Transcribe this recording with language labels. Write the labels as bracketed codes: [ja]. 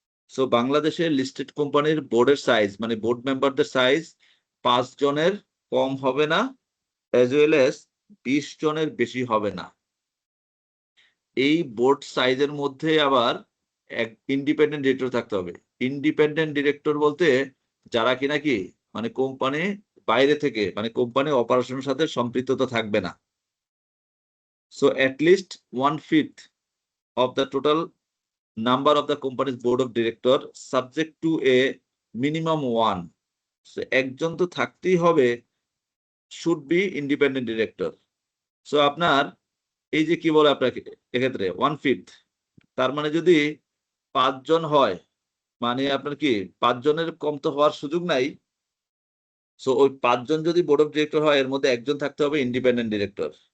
[bn] So বাংলাদেশে listed কোম্পানির বোর্ডের সাইজ, মানে বোর্ড মেম্বারদের সাইজ 5 জনের কম হবে না, [en] as well as [bn] 20 জনের বেশি হবে না। এই বোর্ড সাইজের মধ্যে আবার এক ইন্ডিপেন্ডেন্ট ডিরেক্টর থাকতে হবে। ইন্ডিপেন্ডেন্ট ডিরেক্টর বলতে যারা কিনা কি, মানে কোম্পানি বাইরে থেকে, মানে কোম্পানি অপারেশনের সাথে সম্পৃক্ততা থাকবে না। [en] So at least 1/5 of the total number of the company's board of director, subject to a minimum 1. So [bn] একজন তো থাকতেই হবে, [en] should be independent director. [bn] So আপনার এই যে কি বলে আপনাকে এক্ষেত্রে 1/5, তার মানে যদি 5 জন হয়, মানে আপনার কি 5 জনের কম তো হওয়ার সুযোগ নাই। সো ওই 5 জন যদি বোর্ড অফ ডিরেক্টর হয়, এর মধ্যে একজন থাকতে হবে ইন্ডিপেন্ডেন্ট ডিরেক্টর।